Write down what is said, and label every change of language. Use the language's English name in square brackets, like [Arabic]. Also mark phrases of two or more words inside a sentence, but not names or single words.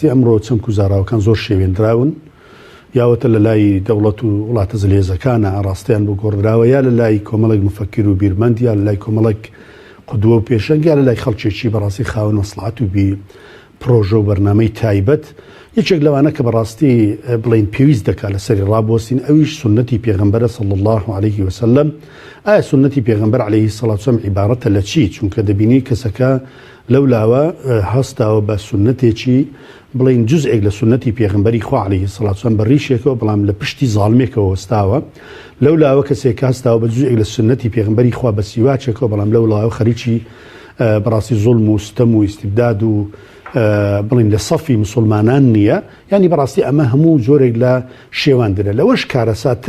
[Central Kurdish] ئەمڕۆ چەمک و زاراوەکان زۆر شێوێنراون یاوەتە لە لای دەوڵەت و وڵاتە زلێزەکانە ئاڕاستیان بۆ گۆڕراوە یا لە لای کۆمەڵێک مفەکر و بیرمەند یا لە لای کۆمەڵێک قودووە و پێشەنگ یا لە لای خەڵکێکی بەڕاستی خاوەن مەسلحەت و بی پرۆژە و بەرنامەی تایبەت یەکێک لەوانە کە بەڕاستی بڵین پێویست دەکات لەسەری ڕابۆسین ئەویش سنەتی پێغەمبەرە [Arabic] صلی الله عليه وسلم. [Central Kurdish] ئایا سنەتی پێغەمبەر [Arabic] عليه الصلاة والسلام [Central Kurdish] عیبارەتە لە چی؟ چونکە دەبینی کەسەکە لەولاوە هەستاوە بە سنەتێکی بڵین جزئێک لە سنەتی پێغەمبەری خوا [Arabic] عليه الصلاة والسلام [Central Kurdish] بەڕیشێکەوە بەڵام لە پشتی زاڵمێکەوە وەستاوە لەولاوە کەسێک هەستاوە بە جزئێک لە سنەتی پێغەمبەری خوا بە سیواچێکەوە بەڵام لەولاوە خەریکی بەڕاستی زوڵم و ستەم و ئیستیبداد و بڵین لە سەفی مسلمانان نییە ینی بەڕاستی ئەمە هەموو زۆرێک لە شێوان درە لەوەش کارەساتر